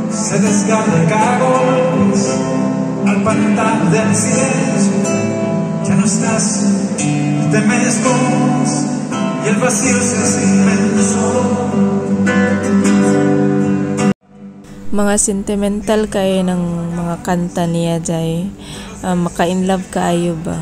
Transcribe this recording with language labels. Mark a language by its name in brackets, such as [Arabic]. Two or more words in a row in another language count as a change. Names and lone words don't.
[Spanish] se desgarra el cagos al pantano del silencio. Ya no estás, te mezclas y el vacío se hace inmenso. [Filipino] Mga sentimental kayo ng mga kanta niya Jay. [Cebuano] Maka-inlove kaayo ba?